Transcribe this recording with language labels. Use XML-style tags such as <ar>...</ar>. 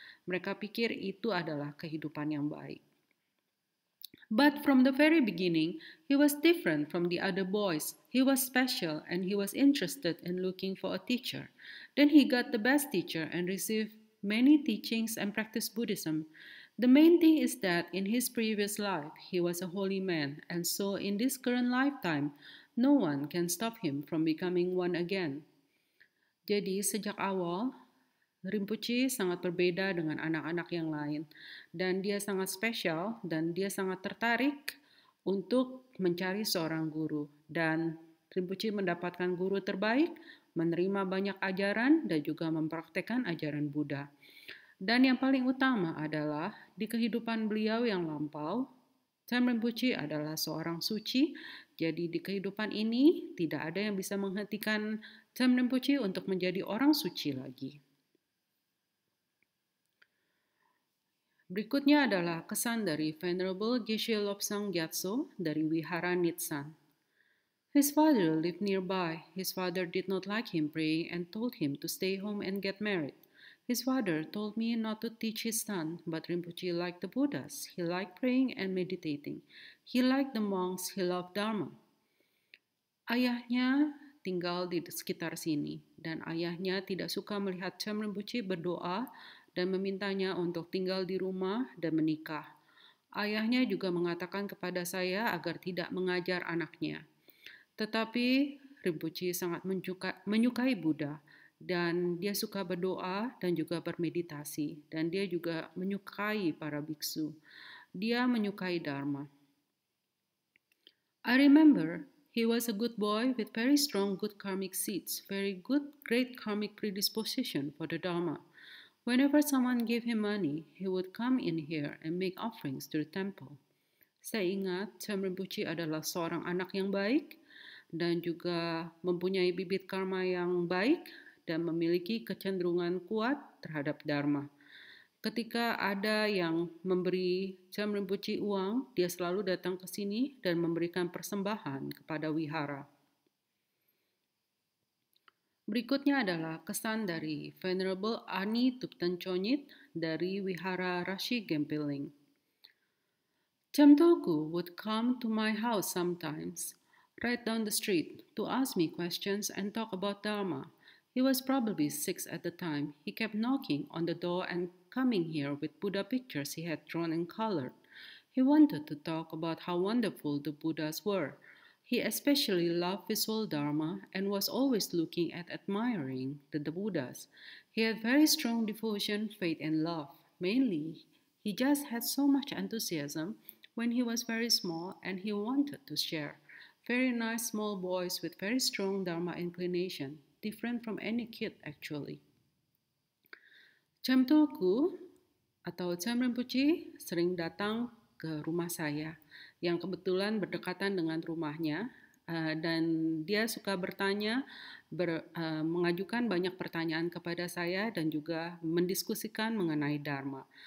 <id>Mereka pikir itu adalah kehidupan yang baik.</id> <en>But from the very beginning, he was different from the other boys. He was special and he was interested in looking for a teacher. Then he got the best teacher and received many teachings and practiced Buddhism. The main thing is that in his previous life, he was a holy man, and so in this current lifetime, no one can stop him from becoming one again.</en> <id>Jadi sejak awal, Rinpoche sangat berbeda dengan anak-anak yang lain, dan dia sangat spesial dan dia sangat tertarik untuk mencari seorang guru. Dan Rinpoche mendapatkan guru terbaik, menerima banyak ajaran, dan juga mempraktekkan ajaran Buddha. Dan yang paling utama adalah di kehidupan beliau yang lampau, Cham Rinpoche adalah seorang suci, jadi di kehidupan ini tidak ada yang bisa menghentikan Cham Rinpoche untuk menjadi orang suci lagi. Berikutnya adalah kesan dari Venerable Geshe Lobsang Gyatso dari Wihara Nitsan.</id> <en>His father lived nearby. His father did not like him praying and told him to stay home and get married. His father told me not to teach his son, but Rinpoche liked the Buddhas. He liked praying and meditating. He liked the monks. He loved Dharma.</en> <id>Ayahnya tinggal di sekitar sini, dan ayahnya tidak suka melihat Cham Rinpoche berdoa dan memintanya untuk tinggal di rumah dan menikah. Ayahnya juga mengatakan kepada saya agar tidak mengajar anaknya. Tetapi Rinpoche sangat menyukai Buddha, dan dia suka berdoa dan juga bermeditasi, dan dia juga menyukai para biksu. Dia menyukai Dharma.</id> <en>I remember he was a good boy with very strong good karmic seeds, very good, great karmic predisposition for the Dharma. Whenever someone gave him money, he would come in here and make offerings to the temple.</en> <id>Saya ingat Cham Rinpoche adalah seorang anak yang baik dan juga mempunyai bibit karma yang baik dan memiliki kecenderungan kuat terhadap Dharma. Ketika ada yang memberi Cham Rinpoche uang, dia selalu datang ke sini dan memberikan persembahan kepada wihara. Berikutnya adalah kesan dari Venerable Ani Tupten Chonyit dari Wihara Rashi Gempiling.</id> <en>Cham Tolku would come to my house sometimes, right down the street, to ask me questions and talk about Dharma. He was probably 6 at the time. He kept knocking on the door and coming here with Buddha pictures he had drawn and colored. He wanted to talk about how wonderful the Buddhas were. He especially loved visual Dharma and was always looking at admiring the Buddhas. He had very strong devotion, faith, and love. Mainly, he just had so much enthusiasm when he was very small and he wanted to share. Very nice small boys with very strong Dharma inclination, different from any kid actually.</en> <id>Cham Tolku atau Cham Rinpoche sering datang ke rumah saya yang kebetulan berdekatan dengan rumahnya, dan dia suka bertanya, mengajukan banyak pertanyaan kepada saya dan juga mendiskusikan mengenai Dharma.</id>